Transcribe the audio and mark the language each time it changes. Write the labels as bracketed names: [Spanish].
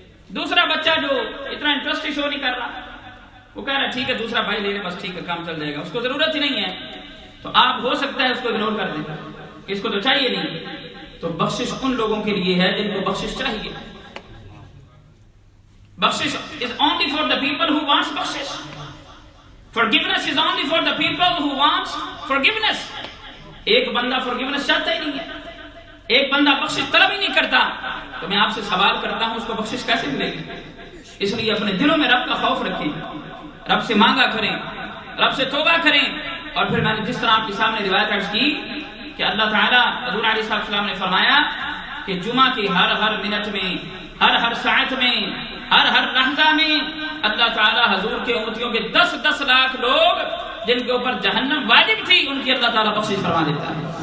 [Urdu] دوسرا بچہ جو اتنا انٹرسٹ شو نہیں کر رہا، وہ کہہ رہا ٹھیک ہے دوسرا بھائی لے لے بس ٹھیک ہے کام چل جائے گا، اس کو ضرورت ہی نہیں ہے، تو آپ ہو سکتا ہے اس کو اگنور کر دیں، اس کو تو چاہیے نہیں. تو بخشش ان لوگوں کے لیے ہے جن کو بخشش چاہیے. [English] بخشش is only for the people who wants بخشش. Forgiveness is only for the people who wants forgiveness. [Urdu] ایک بندہ forgiveness چاہتا ہی نہیں ہے، ایک بندہ بخشش طلب ہی نہیں کرتا، تو میں آپ سے سوال کرتا ہوں اس کو بخشش کیسے ملے گی؟ اس لیے اپنے دلوں میں رب کا خوف رکھیں، رب سے مانگا کریں، رب سے توبہ کریں. اور پھر میں نے جس طرح آپ کے سامنے روایت عرض کی کہ اللہ تعالیٰ حضور علیہ السلام نے فرمایا کہ جمعہ کی ہر منٹ میں، ہر ساعت میں، ہر لحظہ میں اللہ تعالیٰ حضور کے امتیوں کے 10 لاکھ لوگ جن کے اوپر جہنم واجب تھی ان کی اللہ تعالیٰ بخشش فرما دیتا ہے.